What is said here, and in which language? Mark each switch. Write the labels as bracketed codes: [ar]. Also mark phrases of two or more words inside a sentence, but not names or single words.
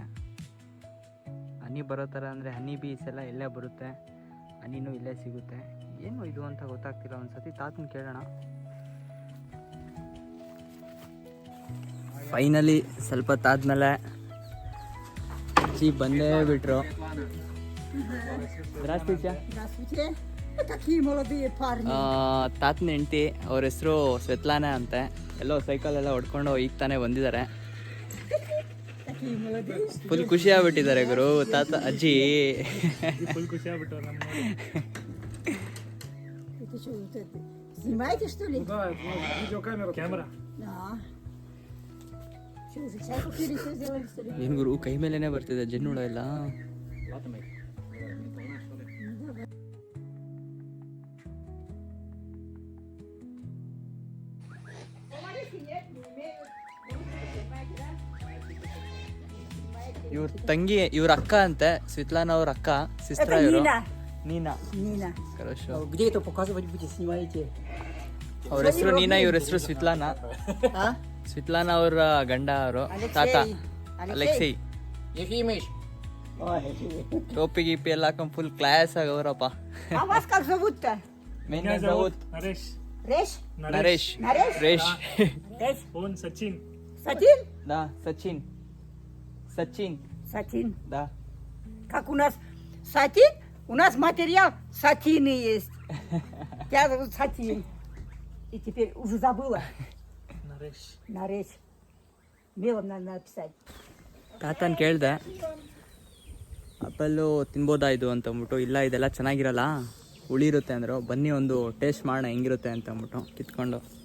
[kn] ಹನಿ ಬರೋ ಥರ ಅಂದರೆ ಹನಿ ಬೀಸ್ ಎಲ್ಲ ಇಲ್ಲೇ ಬರುತ್ತೆ, ಹನಿನೂ ಇಲ್ಲೇ ಸಿಗುತ್ತೆ. ಏನು ಇದು ಅಂತ ಗೊತ್ತಾಗ್ತಿಲ್ಲ. ಒಂದ್ಸತಿ ತಾತನ ಕೇಳೋಣ. ಫೈನಲಿ ಸ್ವಲ್ಪ ಹೊತ್ತಾದ್ಮೇಲೆ ಅಜ್ಜಿ ಬಂದೇ ಬಿಟ್ರು. [ru] Здравствуйте. Такие молодые парни. [kn] ತಾತನ ಹೆಂಡತಿ, ಅವ್ರ ಹೆಸರು ಸ್ವೆತ್ಲಾನಾ ಅಂತೆ. ಎಲ್ಲೋ ಸೈಕಲ್ ಎಲ್ಲ ಹೊಡ್ಕೊಂಡು ಈಗ ತಾನೇ ಬಂದಿದ್ದಾರೆ. [ru] Такие молодые. [kn] ಫುಲ್ ಖುಷಿ ಆಗ್ಬಿಟ್ಟಿದ್ದಾರೆ ಗುರು ತಾತ ಅಜ್ಜಿ. ಫುಲ್ ಖುಷಿ ಆಗ್ಬಿಟ್ಟವ್ರು ನಮ್ಮ ನೋಡಿ. [ru] Это что, вот это? Снимаете, что ли? Да, видеокамера. [kn] ಕ್ಯಾಮ್ರಾ. [ru] Да. Что, уже чай попили, все сделали, что ли? [kn] ಏನು ಗುರು, кೈ ಮೇಲೇನೆ ಬರ್ತಿದೆ ಜನ್ನುಳ ಎಲ್ಲ. ಇವ್ರ ತಂಗಿ, ಇವ್ರ ಅಕ್ಕ ಅಂತೆ, ಸ್ವಿತ್ಲಾನಾ ಅವ್ರ ಅಕ್ಕ, ಸಿಸ್ಟರ್ [ru] Это [kn] ಇವರು. [ru] Нина. [kn] ನೀನಾ [ru] Нина. ಕರೋಶು. Где это показывать будете, снимаете? [kn] ಅವ್ರ ಹೆಸರು ನೀನಾ, ಇವ್ರ ಹೆಸರು ಸ್ವಿತ್ಲಾನಾ. [ru] А? [kn] ಸ್ವಿತ್ಲಾನಾ ಅವ್ರ ಗಂಡ ಅವರು ತಾತ ಅಲೆಕ್ಸಿ. [ru] Ефимыч. Ой, [kn] ಟೋಪಿ ಗೀಪಿ ಎಲ್ಲ ಹಾಕೊಂಡ್ ಫುಲ್ ಕ್ಲಾಸ್ ಆಗವ್ರಪ್ಪ. [ru] а вас как зовут-то? Меня Давуд, ನರೇಶ್. Реш? ನರೇಶ್, Нареш? ರೇಶ್, Реш? Он Сачин. Сатин? Да Сачин, Сачин Сатин. да. Как у нас сатин, у нас материал сатины есть. Тебя зовут Сатин. И теперь уже забыла. ನರೇಶ್. Наречь. Мелом надо написать. [kn] ತಾತನ್ ಕೇಳ್ದೆ ಆಪಲ್ಲು ತಿನ್ಬೋದಾ ಇದು ಅಂತ ಅಂದ್ಬಿಟ್ಟು. ಇಲ್ಲ, ಇದೆಲ್ಲ ಚೆನ್ನಾಗಿರಲ್ಲ, ಹುಳಿ ಇರುತ್ತೆ ಅಂದರು. ಬನ್ನಿ ಒಂದು ಟೇಸ್ಟ್ ಮಾಡೋಣ ಹೆಂಗಿರುತ್ತೆ ಅಂತ ಅಂದ್ಬಿಟ್ಟು ಕಿತ್ಕೊಂಡು.